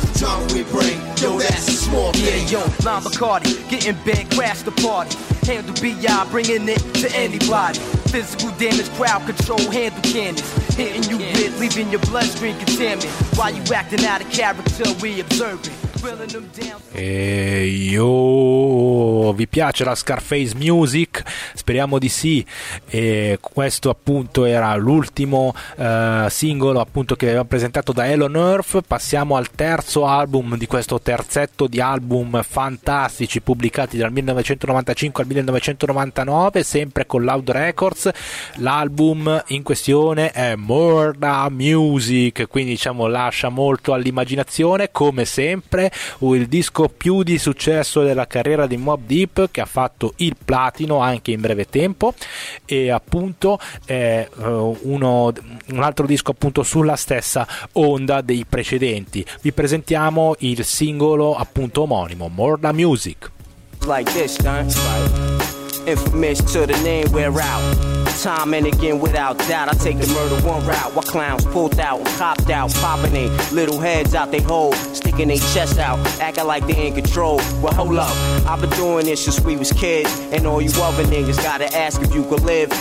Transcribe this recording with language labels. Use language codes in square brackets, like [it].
[en] Drama we bring, yo, that's a small thing. Yeah, yo, lime or Carti, getting bent, crash the party. Handle B.I., bringing it to anybody. Physical damage, crowd control, handle cannons. Hitting you with, leaving your bloodstream contaminated. Why you acting out of character, we observing. [it] E io, vi piace la Scarface Music? Speriamo di sì. E questo appunto era l'ultimo singolo appunto che abbiamo presentato da Elon Earth. Passiamo al terzo album di questo terzetto di album fantastici pubblicati dal 1995 al 1999, sempre con Loud Records. L'album in questione è Murder Music, quindi diciamo lascia molto all'immaginazione, come sempre. Il disco più di successo della carriera di Mobb Deep, che ha fatto il platino anche in breve tempo, e appunto è un altro disco appunto sulla stessa onda dei precedenti. Vi presentiamo il singolo appunto omonimo, Murder Music. [en] Like this, infamous to the name we're out. Time and again without doubt, I take the murder one route. While clowns pulled out, copped out, popping they little heads out they hole, sticking they chest out, acting like they in control. Well, hold up, I've been doing this since we was kids, and all you other niggas gotta ask if you could live.